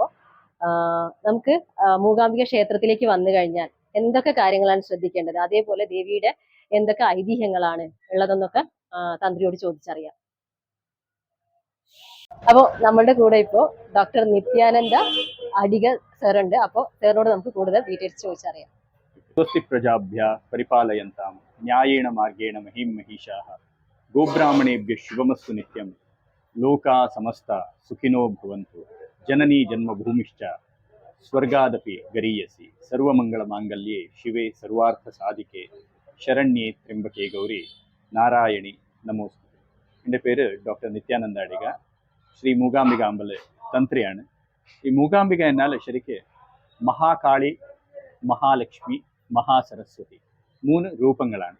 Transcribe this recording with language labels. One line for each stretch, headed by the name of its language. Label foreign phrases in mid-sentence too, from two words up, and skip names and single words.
Malayalam: നമുക്ക് മൂകാംബിക ക്ഷേത്രത്തിലേക്ക് വന്നു കഴിഞ്ഞാൽ എന്തൊക്കെ കാര്യങ്ങളാണ് ശ്രദ്ധിക്കേണ്ടത്, അതേപോലെ ദേവിയുടെ എന്തൊക്കെ ഐതിഹ്യങ്ങളാണ് ഉള്ളതെന്നൊക്കെ തന്ത്രിയോട് ചോദിച്ചറിയാം. അപ്പോൾ നമ്മളുടെ കൂടെ ഇപ്പോൾ ഡോക്ടർ നിത്യാനന്ദ അടിക സാറുണ്ട്. അപ്പോൾ സാറിനോട് നമുക്ക് കൂടുതൽ ഡീറ്റെയിൽസ് ചോദിച്ചറിയാം.
Sanskrit: स्वस्ति प्रजाभ्यः परिपालयन्तां न्यायेण मार्गेण महीं महिषाः गोब्राह्मणेभ्यः शुभमस्तु नित्यं लोकाः समस्ता सुखिनो भवन्तु जननी जन्मभूमिश्च स्वर्गादपि गरीयसी सर्वमङ्गलमाङ्गल्ये शिवे सर्वार्थसाधिके ശരണ്യേ ത്ര്യംബകേ ഗൗരി നാരായണി നമോസ്തുതേ.
Malayalam: എൻ്റെ പേര് ഡോക്ടർ നിത്യാനന്ദ അടിക. ശ്രീ മൂകാംബിക അമ്പല തന്ത്രിയാണ്. ഈ മൂകാംബിക എന്നാൽ ശരിക്ക് മഹാകാളി, മഹാലക്ഷ്മി, മഹാസരസ്വതി 3 രൂപങ്ങളാണ്.